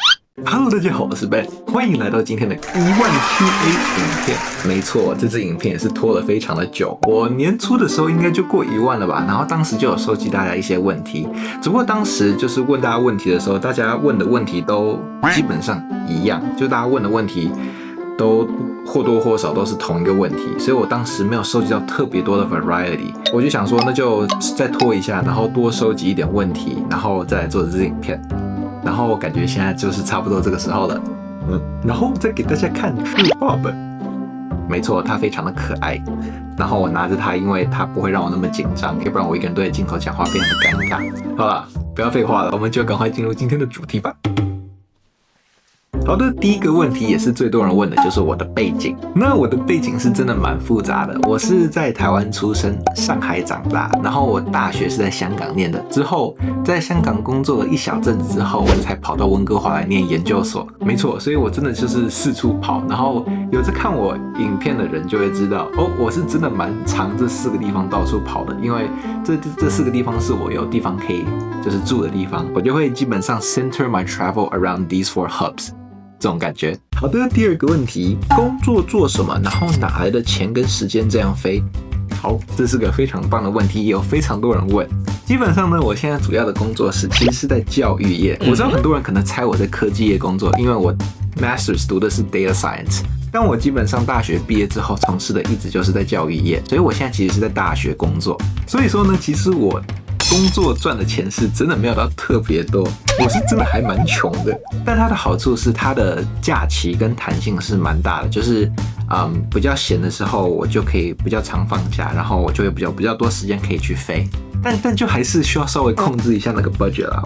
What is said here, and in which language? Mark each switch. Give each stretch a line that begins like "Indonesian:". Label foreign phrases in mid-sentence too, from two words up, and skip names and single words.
Chinese: Hello， 大家好，我是 Ben， 歡迎來到今天的10000 QA 影片。沒錯，這支影片也是拖了非常的久，我年初的時候應該就過10000了吧，然後當時就有收集大家一些問題，只不過當時就是問大家問題的時候，大家問的問題都基本上一樣，就大家問的問題都或多或少都是同一個問題，所以我當時沒有收集到特別多的 variety， 我就想說那就再拖一下，然後多收集一點問題，然後再來做這支影片。然後我感覺現在就是差不多這個時候了，然後再給大家看是爸爸，沒錯，他非常的可愛。然後我拿着它，因為它不會讓我那麼緊張，要不然我一個人對着鏡頭講話非常的尷尬。好了，不要廢話了，我們就趕快進入今天的主題吧。好的，第一個問題也是最多人問的，就是我的背景。那我的背景是真的蠻複雜的，我是在台灣出生，上海長大，然後我大學是在香港念的，之後在香港工作了一小陣子之後，我才跑到溫哥華來念研究所。沒錯，所以我真的就是四處跑，然後有在看我影片的人就會知道，哦，我是真的蠻常這4個地方到處跑的，因為這4個地方是我有地方可以就是住的地方，我就會基本上
English: center my travel around these 4 hubs。
Chinese: 這種感覺。好的，第二個問題，工作做什麼？然後哪來的錢跟時間這樣飛？好，這是個非常棒的問題，也有非常多人問。基本上呢，我現在主要的工作其實是在教育業。我知道很多人可能猜我在科技業工作，因為我 Masters 讀的是
English: Data Science，
Chinese: 但我基本上大學畢業之後從事的一直就是在教育業，所以我現在其實是在大學工作。所以說呢，其實我工作賺的錢是真的沒有到特別多，我是真的還蠻窮的。但它的好處是它的假期跟彈性是蠻大的，就是比較閒的時候我就可以比較常放假，然後我就会比較多時間可以去飛。但就還是需要稍微控制一下那個 budget 啦。